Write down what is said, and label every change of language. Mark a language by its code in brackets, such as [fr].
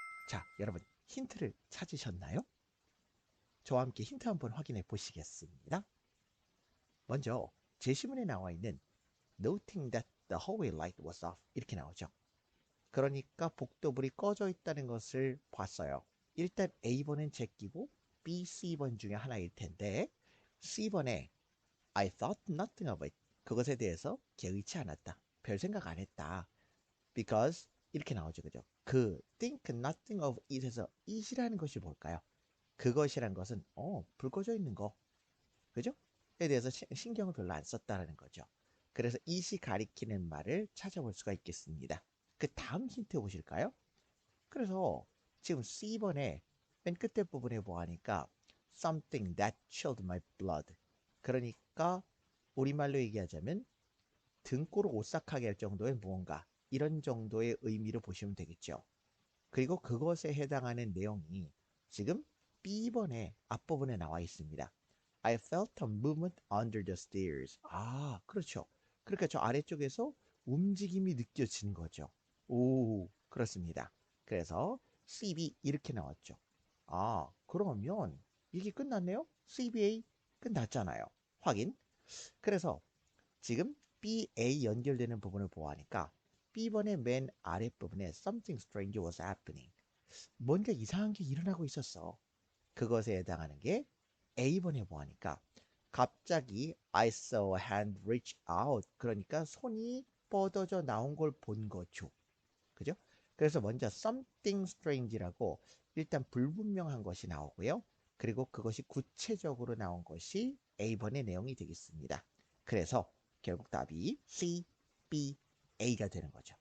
[ko] 자, 여러분 힌트를 찾으셨나요? 저와 함께 힌트 한번 확인해 보시겠습니다. 먼저 제시문에 나와 있는 [en] Noting that the hallway light was off [ko] 이렇게 나오죠. 그러니까 복도불이 꺼져 있다는 것을 봤어요. 일단 A번은 제끼고 B, C번 중에 하나일 텐데 C번에 [en] I thought nothing of it [ko] 그것에 대해서 개의치 않았다. 별 생각 안 했다. Because 이렇게 나오죠. 그죠? 그 think nothing of it에서 it이라는 것이 뭘까요? 그것이란 것은 불 꺼져 있는 거 그죠? 에 대해서 신경을 별로 안 썼다라는 거죠. 그래서 it이 가리키는 말을 찾아볼 수가 있겠습니다. 그 다음 힌트 보실까요? 그래서 지금 C번에 맨 끝에 부분에 보아하니까 [en] something that chilled my blood [ko] 그러니까 우리말로 얘기하자면 등골을 오싹하게 할 정도의 무언가 이런 정도의 의미로 보시면 되겠죠. 그리고 그것에 해당하는 내용이 지금 B번의 앞부분에 나와 있습니다. [en] I felt a movement under the stairs. [ko] 아, 그렇죠. 그러니까 저 아래쪽에서 움직임이 느껴지는 거죠. 오, 그렇습니다. 그래서 CB 이렇게 나왔죠. 아, 그러면 이게 끝났네요? CBA 끝났잖아요. 확인. 그래서 지금 BA 연결되는 부분을 보아하니까 B번의 맨 아랫부분에 [en] something strange was happening. [ko] 뭔가 이상한 게 일어나고 있었어. 그것에 해당하는 게 A번에 보아하니까 갑자기 [en] I saw a hand reach out. [ko] 그러니까 손이 뻗어져 나온 걸 본 거죠. 그죠? 그래서 먼저 something strange라고 일단 불분명한 것이 나오고요. 그리고 그것이 구체적으로 나온 것이 A번의 내용이 되겠습니다. 그래서 결국 답이 C, B, A가 되는 거죠.